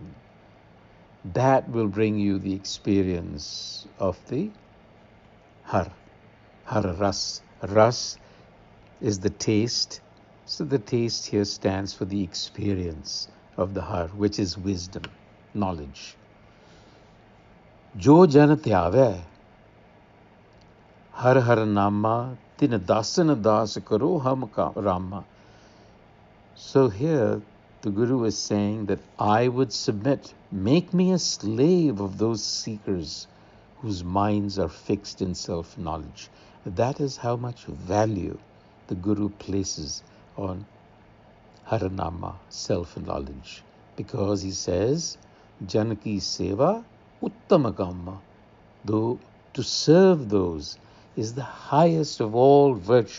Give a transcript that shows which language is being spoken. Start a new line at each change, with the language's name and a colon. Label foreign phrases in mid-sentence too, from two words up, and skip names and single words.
English: That will bring you the experience of the Har.
Punjabi: ਹਰਿ ਰਸੁ.
English: Ras is the taste. So the taste here stands for the experience of the Har, which is wisdom, knowledge.
Punjabi: ਜੋ ਜਨ ਧਿਆਵੈ, ਹਰਿ ਹਰਿ ਨਾਮਾ, ਤਿਨ ਦਾਸਨ ਦਾਸ ਕਰੋ ਹਮ ਕਾ ਰਾਮਾ.
English: So here the Guru is saying that I would submit, make me a slave of those seekers whose minds are fixed in self-knowledge. That is how much value the Guru places on Haranama, self-knowledge, because he says,
Punjabi: ਜਨਕੀ ਸੇਵਾ ਊਤਮਕਾਮਾ,
English: though to serve those is the highest of all virtue.